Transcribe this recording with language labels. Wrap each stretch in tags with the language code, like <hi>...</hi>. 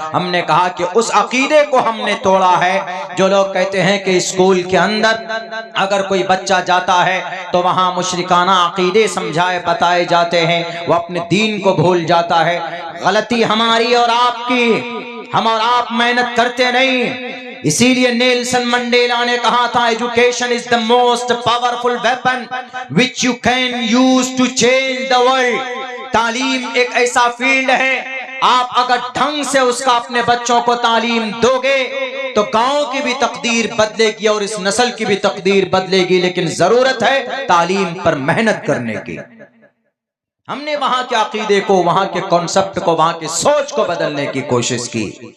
<ur>ہم نے کہا کہ اس عقیدے کو ہم نے توڑا ہے جو لوگ کہتے ہیں کہ اسکول کے اندر اگر کوئی بچہ جاتا ہے تو وہاں مشرکانہ عقیدے سمجھائے بتائے جاتے ہیں، وہ اپنے دین کو بھول جاتا ہے. غلطی ہماری اور آپ کی، ہم اور آپ محنت کرتے نہیں. اسی لیے نیلسن منڈیلا نے کہا تھا</ur> <en>Education is the most powerful weapon which you can use to change the world.</en> <ur>تعلیم ایک ایسا فیلڈ ہے، آپ اگر ڈھنگ سے اس کا اپنے بچوں کو تعلیم دو گے تو گاؤں کی بھی تقدیر بدلے گی اور اس نسل کی بھی تقدیر بدلے گی. لیکن ضرورت ہے تعلیم پر محنت کرنے کی. ہم نے وہاں کے عقیدے کو، وہاں کے کانسیپٹ کو، وہاں کی سوچ کو بدلنے کی کوشش کی.</ur>